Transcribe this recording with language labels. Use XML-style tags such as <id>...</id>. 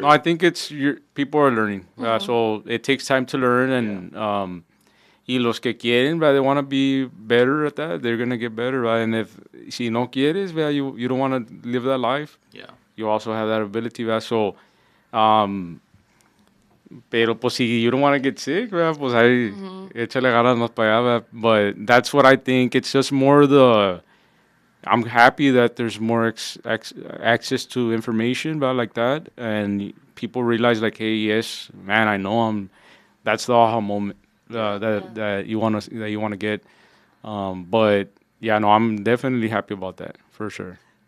<en>No, I think it's people are learning. Mm-hmm. So it takes time to learn, and</en> <es>y los que quieren,</es> <en>they want to be better at that. They're gonna get better, right? And if</en> <es>si no quieres,</es> <en>you don't want to live that life. Yeah. You also have that ability, so.</en> <es>Pero pues si</es> <en>you don't want to get sick,</en> <es>pues ahí échale ganas más para allá.</es> <en>But that's what I think. It's just more I'm happy that there's more access to information about like that, and people realize like, hey, yes, man, I know That's the aha moment that you want to get. But yeah, no, I'm definitely happy about that for sure.</en>